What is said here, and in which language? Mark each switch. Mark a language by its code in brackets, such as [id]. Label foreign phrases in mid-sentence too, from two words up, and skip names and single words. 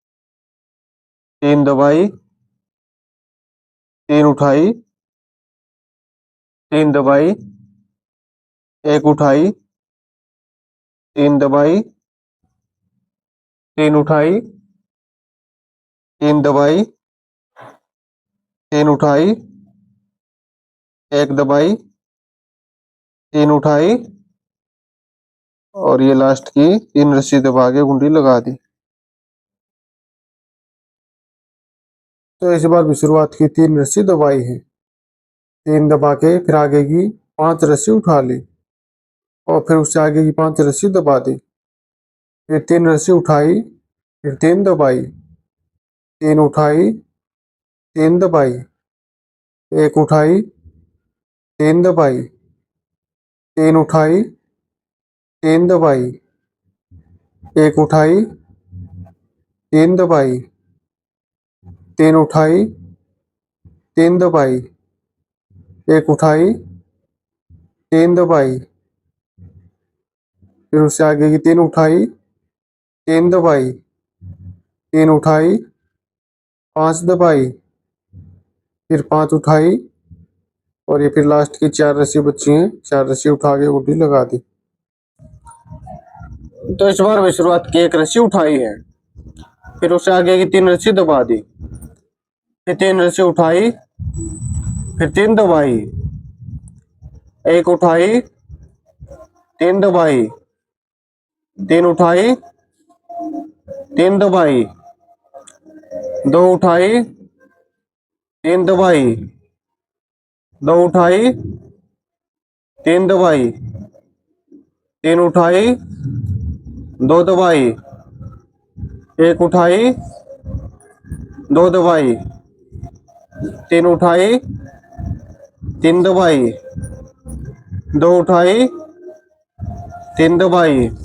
[hi] 3 दबाई, 3 उठाई, 3 दबाई, 1 उठाई, 3 दबाई, 3 उठाई, 3 दबाई, 3 उठाई, 1 दबाई, 3 उठाई, और ये लास्ट की 3 रस्सी दबा के गुंडी लगा दी। तो इस बार भी शुरुआत की 3 रस्सी दबाई है, 3 दबा के फिर आगे की 5 रस्सी उठा ली और फिर उससे आगे की 5 रस्सी दबा दी, फिर 3 रस्सी उठाई, फिर 3 दबाई, 3 उठाई, 3 दबाई, 1 उठाई, 3 दबाई, 3 उठाई, 3 दबाई, 1 उठाई, 3 दबाई, 3 उठाई, 3 दबाई, 1 उठाई, 3 दबाई, फिर उससे आगे की 3 उठाई, 3 दबाई, 3 उठाई, 5 दबाई, फिर 5 उठाई और ये फिर लास्ट की 4 रस्सी बची हैं, 4 रस्सी उठा के उल्टी लगा दी। तो इस बार भी शुरुआत की 1 रस्सी उठाई है, फिर उससे आगे की 3 रस्सी दबा दी, फिर 3 रस्सी उठाई, फिर 3 दबाई, 1 उठाई, 3 दबाई, 3 उठाई, 3 दबाई, 2 उठाई, 3 दबाई, 2 उठाई, 3 दबाई, 3 उठाई, 2 दबाई, 1 उठाई, 2 दबाई, 3 उठाई, 3 दबाई, 2 उठाई, 3 दबाई,